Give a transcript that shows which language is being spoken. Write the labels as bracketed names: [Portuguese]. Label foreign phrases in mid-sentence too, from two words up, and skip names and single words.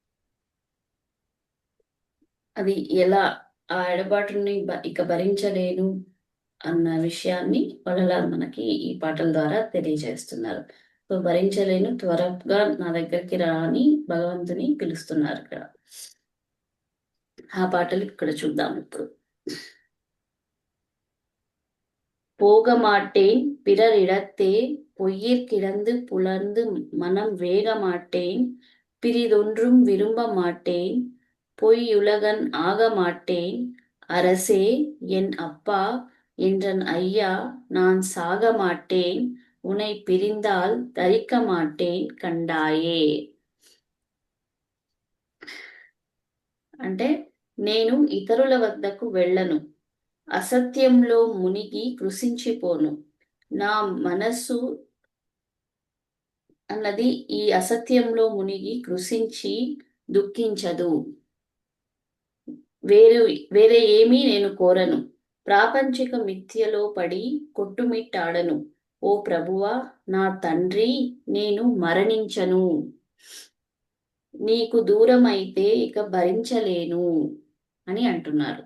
[Telugu] అది ఎలా ఆ ఎడబాటుని ఇక భరించలేను అన్న విషయాన్ని వడలాల్ మనకి ఈ పాటల ద్వారా తెలియజేస్తున్నారు. సో భరించలేను, త్వరగా నా దగ్గరికి రా అని భగవంతుని పిలుస్తున్నారు ఇక్కడ. ఆ పాటలు ఇక్కడ చూద్దాం ఇప్పుడు. [Tamil] போக மாட்டேன் பிறரிடத்தே பொய்யிற் கிடந்து புலர்ந்து மனம் வேக மாட்டேன் பிரிதொன்றும் விரும்ப மாட்டேன் பொய்யுலகன் ஆக மாட்டேன் அரசே என் அப்பா என்றன் ஐயா நான் சாக மாட்டேன் உன்னை பிரிந்தால் தரிக்க மாட்டேன் కండాయే. [Telugu] అంటే నేను ఇతరుల వద్దకు వెళ్ళను, అసత్యంలో మునిగి కృషించిపోను, నా మనస్సు అన్నది ఈ అసత్యంలో మునిగి కృషించి దుఃఖించదు, వేరే ఏమీ నేను కోరను, ప్రాపంచిక మిథ్యలో పడి కొట్టుమిట్టాడను, ఓ ప్రభువా నా తండ్రి నేను మరణించను, నీకు దూరమైతే ఇక భరించలేను అని అంటున్నారు.